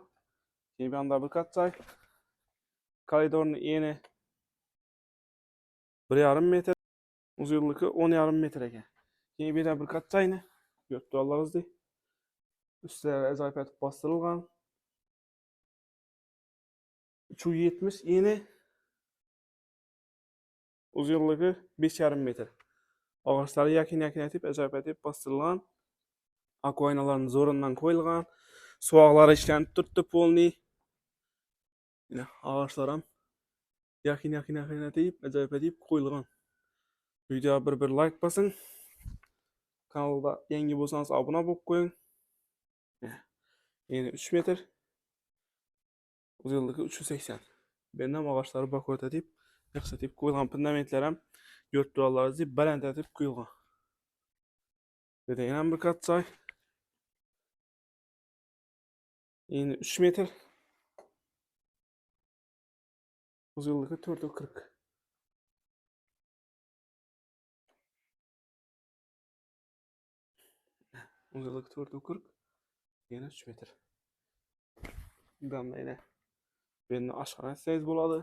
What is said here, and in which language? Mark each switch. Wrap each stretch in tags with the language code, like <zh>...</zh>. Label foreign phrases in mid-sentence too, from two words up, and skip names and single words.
<uz>Keyin bu yoqda bir kat joy. Koridorning eni 1,5 metr, uzunligi 10,5 metr ekan. Keyin bu yerda bir kat joyni ko'rib turarlaringizdek. Ustlari ajoyib etib bostirilgan. 370 eni, uzunligi 5,5 metr. Ağaçları yakın etib, ajoyib etib bostirilgan. Akvaynalarning zo'rindan qo'yilgan. Suvoqlari ishlanib turibdi polniy. Yine ağaçlar ham yakın etib, ajoyib etib qo'yilgan. Videoga bir like bosing. Kanalda yangi bo'lsangiz obuna bo'lib qo'ying. Yine 3 metr. Uzunluğu 380. Benden ağaçları bakot edip, yaxshi etib qo'yilgan. Fundamentlar ham ko'rib turarlaringizdek baland etib qo'yilgan. Bu yerda yana bir kat joy. Yine 3 metr. Uzunluğu 4,40. Uzunluğu 4,40. Yine 3 metr. Buradan da yine benim aşağı etseniz buladı.</uz>